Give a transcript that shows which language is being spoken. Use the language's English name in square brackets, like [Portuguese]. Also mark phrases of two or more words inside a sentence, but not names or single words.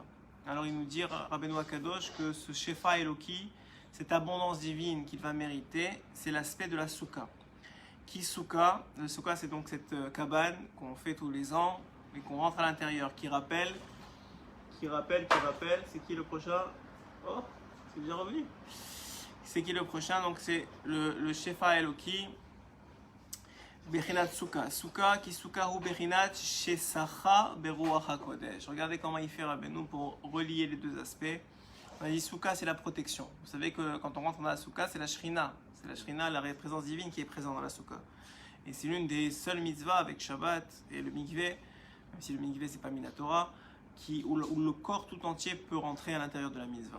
[French] Alors il nous dit, [Hebrew] רבנו הקדוש, [French] que ce [Hebrew] שפע אלוקי, [French] cette abondance divine qu'il va mériter, c'est l'aspect de la Sukkah. Qui Sukkah? Le Sukkah, c'est donc cette cabane qu'on fait tous les ans et qu'on rentre à l'intérieur, qui rappelle, c'est qui le prochain? Oh, c'est bien revenu. C'est qui le prochain? Donc c'est le [Hebrew] שפע אלוקי, בחינת סוכה. סוכה, qui סוכה ou בחינת שסכה ברוח הקודש. [French] Regardez comment il fait Rabbeinu pour relier les deux aspects. On a dit Sukkah, c'est la protection. Vous savez que quand on rentre dans la Sukkah, c'est la Shrina. C'est la Shrina, la présence divine qui est présente dans la Sukkah. Et c'est l'une des seules mitzvahs avec Shabbat et le mikveh, même si le mikveh c'est pas [Hebrew] מן התורה, [French] où le corps tout entier peut rentrer à l'intérieur de la mitzvah.